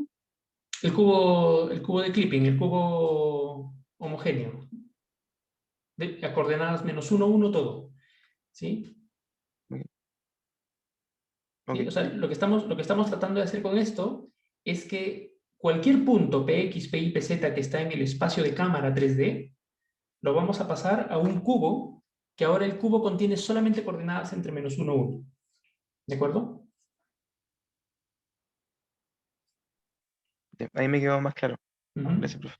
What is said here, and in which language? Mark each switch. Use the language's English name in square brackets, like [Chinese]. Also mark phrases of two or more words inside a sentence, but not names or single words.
[Spanish] El cubo de clipping, el cubo homogéneo. A coordenadas menos 1, 1 todo. ¿Sí? Ok. ¿Sí? O sea, lo que estamos tratando de hacer con esto es que cualquier punto px, pi, pz que está en el espacio de cámara 3D, lo vamos a pasar a un cubo, que ahora el cubo contiene solamente coordenadas entre menos 1, 1. ¿De acuerdo? Ahí me quedó más claro. Ujú. Gracias, profe.